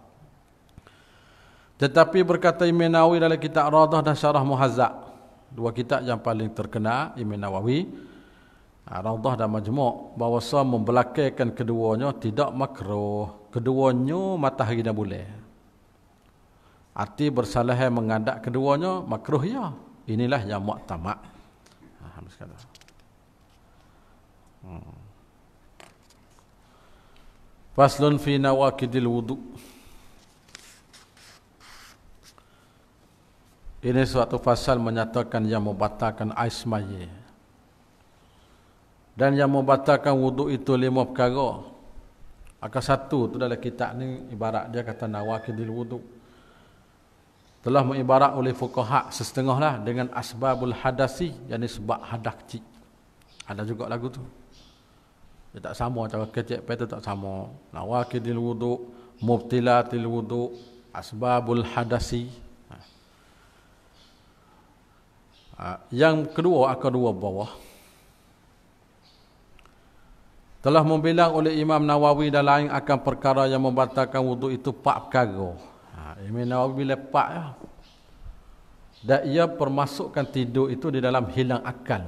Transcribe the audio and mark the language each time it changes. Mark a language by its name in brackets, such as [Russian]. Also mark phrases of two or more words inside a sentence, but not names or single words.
[Malay] Tetapi berkata Imam Nawawi dalam kitab Radah dan Syarah Muhazzab, dua kitab yang paling terkenal Imam Nawawi, Radah dan Majmu', bahawa membelakangkan keduanya tidak makruh. Keduanya matahari dan bulan. Arti bersalah menghadap keduanya makruh ya. Inilah yang mu'tamad. Habis kata. [Arabic] فصل في نواقض الوضوء. [Malay] Ini suatu fasal menyatakan yang membatalkan air semaya. Dan yang membatalkan wudu itu 5 perkara. Maka satu tu dalam kitab ni ibarat dia kata [Arabic] نواقض الوضوء. [Malay] Telah mengibarat oleh fuqaha setengah lah dengan [Arabic] أسباب الحدث, [Malay] yakni sebab hadas kecil. Ada juga lagu tu. Dia tak sama cara kecek tu tak sama. [Arabic] نواقض الوضوء، مبطلات الوضوء، أسباب الحدث. [Malay] Yang kedua akan dua bawah. Telah membilang oleh Imam Nawawi dan lain akan perkara yang membatalkan wudu itu 4 perkara. Imam Nawawi lepak ya. Dan ia permasukkan tidur itu di dalam hilang akal.